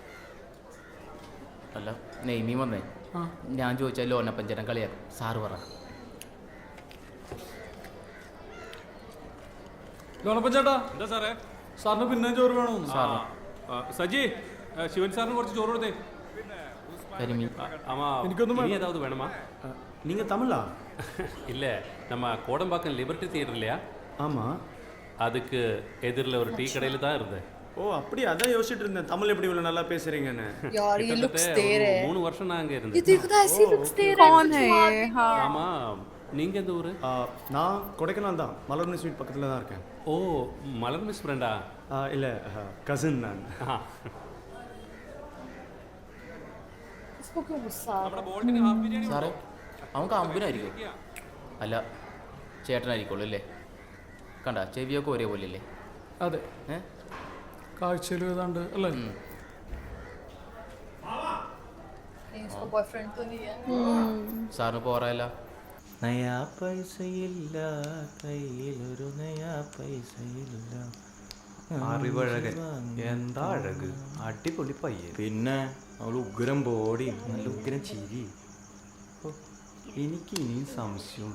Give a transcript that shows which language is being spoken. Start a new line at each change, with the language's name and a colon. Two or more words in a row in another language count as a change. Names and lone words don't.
Malayalam: അല്ല നെയ്മീൻ വന്നേ, ഞാൻ ചോദിച്ചാൽ ലോനപ്പഞ്ചേട്ടൻ കളിയാക്കും. സാറ് പറ. ലോണപ്പൻ ചേട്ടാ, എന്താ സാറേ? സാറിന് പിന്നെ ചോറ് വേണമെന്ന്. സാറിന് സജി, ശിവൻ സാറിന് കുറച്ച് ചോറ് കൊടുത്തേ. കരിമീൻ. എനിക്കൊന്നും
Tamil: இனி ஏதாவது வேணுமா? நீங்க தமிழா? இல்லை, நம்ம கோடம்பாக்கம் லிபர்ட்டி தியேட்டர் இல்லையா? ஆமாம். அதுக்கு எதிரில் ஒரு டீ கடையில் தான் இருந்தேன். ஓ அப்படி அதான் யோசிச்சுட்டு இருந்தேன், தமிழ் எப்படி இவ்வளோ நல்லா பேசுறீங்கன்னு.
Hindi: यार ये लुक्स दे
Tamil: கிட்டத்தட்ட
Hindi: रहे
Tamil: ஒரு
Hindi: हैं.
Tamil: 3 வருஷம் நான் அங்கே
Hindi: ये
Tamil: இருந்தேன்.
Hindi: देखो तो ऐसी लुक्स दे रहे हैं. कौन है ये? हाँ.
Tamil: ஆமாம், நீங்கள் எந்த ஊர்? நான் கொடைக்கானல் தான், மலர்னு ஸ்வீட் பக்கத்தில் தான் இருக்கேன். ஓ, மலர் மிஸ் ஃப்ரெண்டா? இல்லை கசின் நான்.
Hindi: इसको क्यों गुस्सा आ रहा है?
Malayalam: സാറേ അവൻ കാമ്പനായിരിക്കും. അല്ല ചേട്ടനായിരിക്കുള്ളൂ അല്ലേ? കണ്ട ചെവിയൊക്കെ ഒരേപോലെ അല്ലേ? അതെ, കാഴ്ചയിൽ ഏതാണ്ട് അല്ലേ?
Hindi: इसको बॉयफ्रेंड तो नहीं है.
Malayalam: സാറിന് പോറായല്ല. നയാ പൈസയില്ല കയ്യിലൊരു നയാ പൈസയില്ല. അറിവഴകൻ എന്താ അഴക്, അടിപൊളി പയ്യൻ. പിന്നെ അവൾ ഉഗ്രം ബോഡി, നല്ല ഉഗ്രം ചിരി. എനിക്ക് ഇനിയും സംശയം.